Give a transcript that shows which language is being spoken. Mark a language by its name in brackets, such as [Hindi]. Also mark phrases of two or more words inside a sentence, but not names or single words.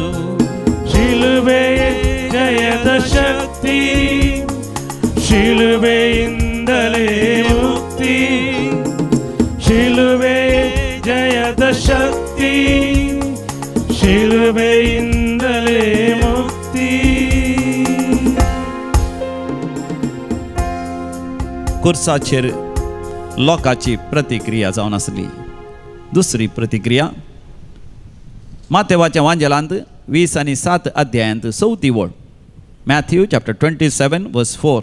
[Kannada] ಶಿಲುಬೆಯ ಜಯದ ಶಕ್ತಿ, ಶಿಲುಬೆಯಿಂದಲೇ ಮುಕ್ತಿ. ಶಿಲುಬೆ ಜಯದ ಶಕ್ತಿ, ಶಿಲುಬೆಯಿಂದಲೇ ಮುಕ್ತಿ. [Konkani] कुर्साचेर लोकाची प्रतिक्रिया जावन आसली. दुसरी प्रतिक्रिया मातेवाच्या वांजेलांत 20 आनी 7 अध्यायांत 4थी वळ. [English] Matthew chapter 27 verse 4.